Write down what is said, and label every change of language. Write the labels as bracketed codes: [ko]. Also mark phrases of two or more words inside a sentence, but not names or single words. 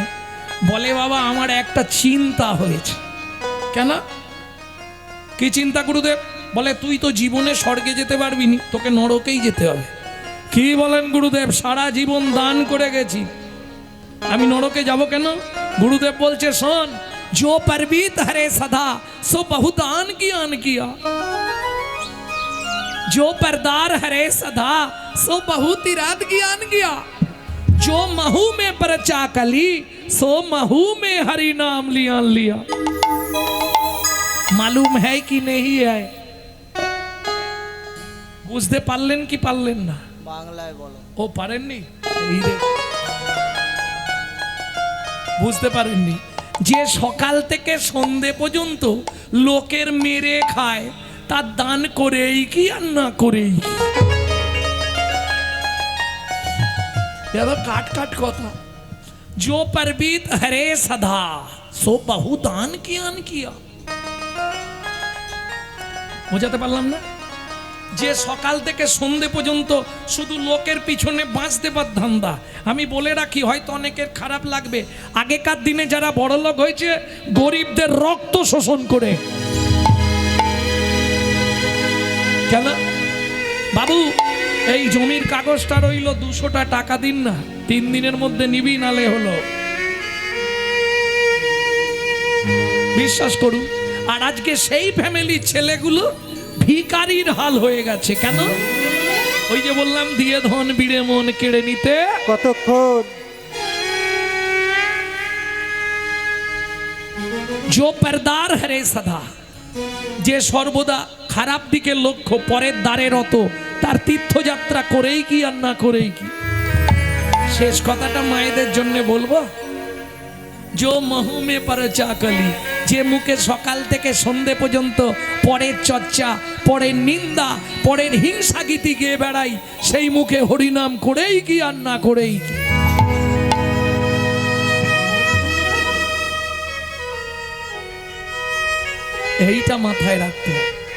[bn] বলে, বাবা আমার একটা চিন্তা হয়েছে। কেন, কি চিন্তা গুরুদেব? বলে, তুই তো জীবনে স্বর্গে যেতে পারবি নি, তোকে নরকেই যেতে হবে। কি বলেন গুরুদেব, সারা জীবন দান করে গেছি, আমি নরকে যাব কেন? গুরুদেব বলছে, শোন, [hi] जो परबीत हरे सदा सो बहुदान ज्ञान किया, जो परदार हरे सदा सो बहुत इराद ज्ञान किया, जो महू में परचा कली सो महू में हरि नाम लिया लिया। मालूम है कि नहीं है? [bn] বুঝতে পারলেন কি পারলেন না? বাংলায় বলো। ও পারেননি? এই রে, বুঝতে পারেননি? যে সকাল থেকে সন্ধে পর্যন্ত লোকের মেরে খায়, তার দান করেই কি আর না করেই কি? কাট কাট কথা। [hi] जो परबीत हरे सदा सो बहु दान कियान किया। [bn] বোঝাতে পারলাম না? যে সকাল থেকে সন্ধে পর্যন্ত শুধু লোকের পিছনে বাঁচতে পার ধান্দা। আমি বলে রাখি, হয়তো অনেকের খারাপ লাগবে, আগেকার দিনে যারা বড়লোক হয়েছে গরিবদের রক্ত শোষণ করে। কেন বাবু, এই জমির কাগজটা রইল, 200টা টাকা দিন না, 3 দিনের মধ্যে নিবি, নালে হলো। বিশ্বাস করুন। আর আজকে সেই ফ্যামিলির ছেলেগুলো ভিখারির হাল হয়ে গেছে। কেন? ওই যে বললাম, দিয়ে ধন বিড়ে মন কেড়ে নিতে কতক্ষণ। [hi] जो परदार हरे सदा, [bn] যে সর্বদা খারাপ দিকে লক্ষ্য, পরের দ্বারে রত, তার তীর্থযাত্রা করেই কি আর না করেই কি? শেষ কথাটা মায়েদের জন্য বলবো, [hi] जो महू में परचा कली, [bn] যে মুখে সকাল থেকে সন্ধে পর্যন্ত পরের চর্চা, পরের নিন্দা, পরের হিংসা গীতি গেয়ে বেড়াই, সেই মুখে হরিনাম করেই কি আর না করেই কি? এইটা মাথায় রাখতে হবে।